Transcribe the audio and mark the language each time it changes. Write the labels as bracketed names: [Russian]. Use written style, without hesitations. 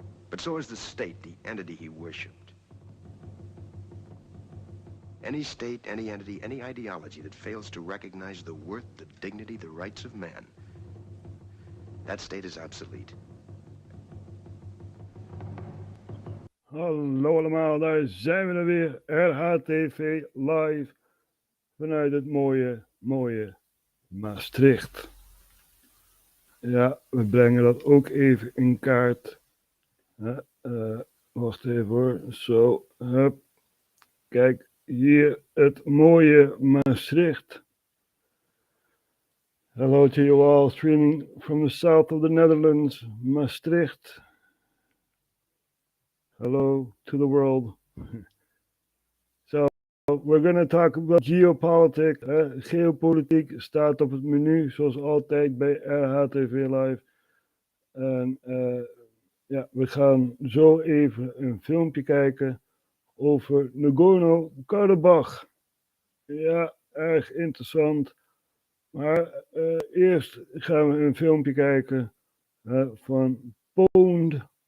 [English] But so is the state, the entity he worshipped. Any state, any entity, any ideology that fails to recognize the worth, the dignity, the rights of man, that state is obsolete. [Dutch] Hallo allemaal, daar zijn we er weer. RHTV live vanuit het mooie Maastricht. Ja, we brengen dat ook even in kaart. Wacht even hoor. Zo, hup. Kijk, hier het mooie Maastricht. [English] Hello to you all, streaming from the south of the Netherlands, Maastricht. Hello to the world. So, we're going to talk about geopolitics. [Dutch] Geopolitiek staat op het menu, zoals altijd bij RHTV Live. En ja, we gaan zo even een filmpje kijken over Nagorno-Karabakh. Ja, erg interessant. Maar eerst gaan we een filmpje kijken van Pound.